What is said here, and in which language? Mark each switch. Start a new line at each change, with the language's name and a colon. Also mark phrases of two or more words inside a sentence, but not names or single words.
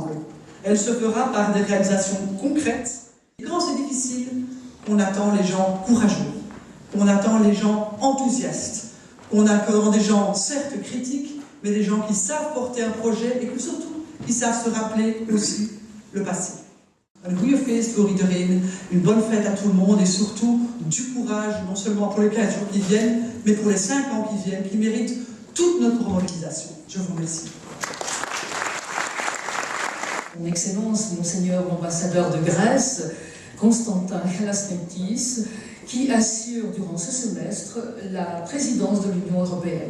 French: Elle se fera par des réalisations concrètes. Et quand c'est difficile, qu'on attend les gens courageux, qu'on attend les gens enthousiastes, qu'on attend des gens certes critiques, mais des gens qui savent porter un projet et que surtout, qui savent se rappeler aussi le passé.
Dutch: Un goede feest voor iedereen,
French: une bonne fête à tout le monde et surtout du courage, non seulement pour les 15 jours qui viennent, mais pour les 5 ans qui viennent, qui méritent toute notre mobilisation. Je vous remercie. Son Excellence, Monseigneur l'ambassadeur de Grèce, Constantin Kallasnetis, qui assure durant ce semestre la présidence de l'Union européenne.